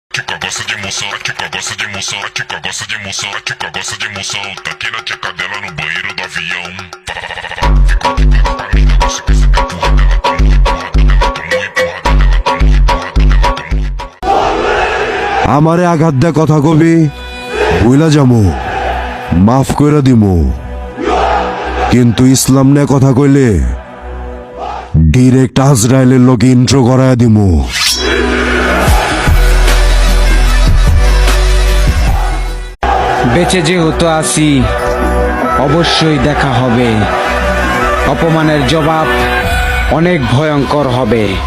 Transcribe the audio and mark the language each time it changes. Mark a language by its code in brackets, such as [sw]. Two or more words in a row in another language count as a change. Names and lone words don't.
[pt] Chica gosta de emoção, a chica gosta de emoção, a chica gosta de emoção, a chica gosta de emoção. Tá aqui na tcheca dela no banheiro do avião. Ficou de cara pra mim, negócio que você tá empurrando, ela tá muito empurrada, ela tá muito empurrada, ela tá muito empurrada, ela tá muito empurrada. [bn] আমারে আঘাত দে কথা কবি বুইলা যামু মাফ কইরা দিমু কিন্তু ইসলাম নিয়ে কথা কইলে ডিরেক্ট আজরাইলের লগে ইন্ট্রো করায়া দিমু। বেঁচে যেহেতু আছি অবশ্যই দেখা হবে, অপমানের জবাব অনেক ভয়ঙ্কর হবে।